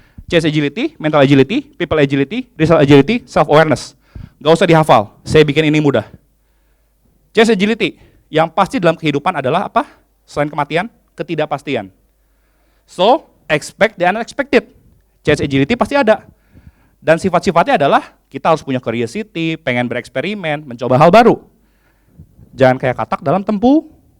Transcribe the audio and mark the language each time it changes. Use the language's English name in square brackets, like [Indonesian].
[English] Chase agility, mental agility, people agility, result agility, self-awareness. [Indonesian] Gak usah dihafal, saya bikin ini mudah. Chase agility, yang pasti dalam kehidupan adalah apa? Selain kematian, ketidakpastian. [English] So, expect the unexpected. [Indonesian] Chase agility pasti ada. Dan sifat-sifatnya adalah kita harus punya curiosity, pengen bereksperimen, mencoba hal baru. Jangan kayak katak dalam tempurung.